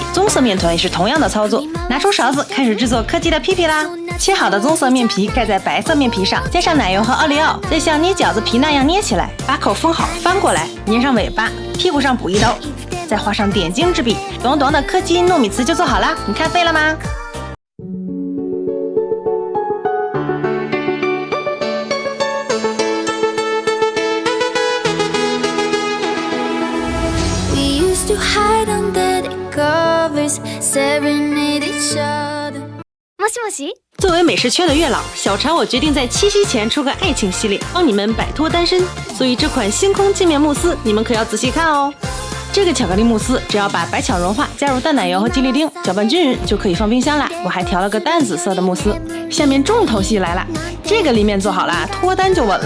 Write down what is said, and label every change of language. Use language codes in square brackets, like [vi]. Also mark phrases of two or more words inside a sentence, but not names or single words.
[zh] 棕色面团也是同样的操作。拿出勺子，开始制作柯基的屁屁啦。切好的棕色面皮盖在白色面皮上，加上奶油和奥利奥，再像捏饺子皮那样捏起来，把口封好，翻过来，粘上尾巴，屁股上补一刀，再画上点睛之笔，短短的柯基糯米糍就做好啦。你看废了吗？ [en] To hide under the covers, serenade each other. [ja] もしもし。 [zh] 作为美食圈的月老，小常我决定在7夕前出个爱情系列，帮你们摆脱单身。所以这款星空镜面慕斯，你们可要仔细看哦。这个巧克力慕斯，只要把白巧融化，加入淡奶油和吉利丁，搅拌均匀就可以放冰箱啦。我还调了个淡紫色的慕斯。下面重头戏来了，这个立面做好了，脱单就稳了。